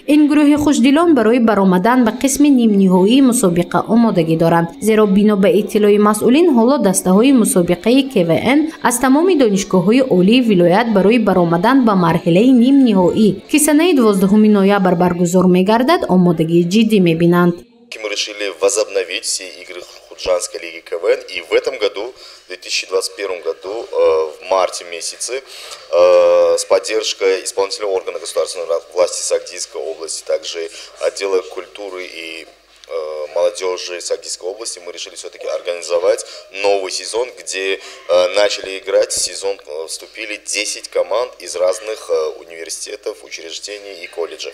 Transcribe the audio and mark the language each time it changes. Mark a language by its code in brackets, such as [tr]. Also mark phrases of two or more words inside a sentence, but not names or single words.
[tg] این گروه خوشدلان برای برآمدن به قسم نیم نهایی مسابقه آمادگی دارند، زیرا بنا به اطلاع مسئولین حالا دسته های مسابقه KVN از تمام دانشگاه های عالی ولایت برای برآمدن به مرحله نیم نهایی که سنه 12 ноября برگزار می‌گردد آمادگی جدی می‌بینند. [ru] Мы решили возобновить все игры Худжанской лиги КВН, и в этом году, в 2021 году, в марте месяце, с поддержкой исполнительного органа государственной власти Сагдийской области, также отдела культуры и молодежи Сагдийской области, мы решили все-таки организовать новый сезон, где начали играть сезон, вступили 10 команд из разных университетов, учреждений и колледжев.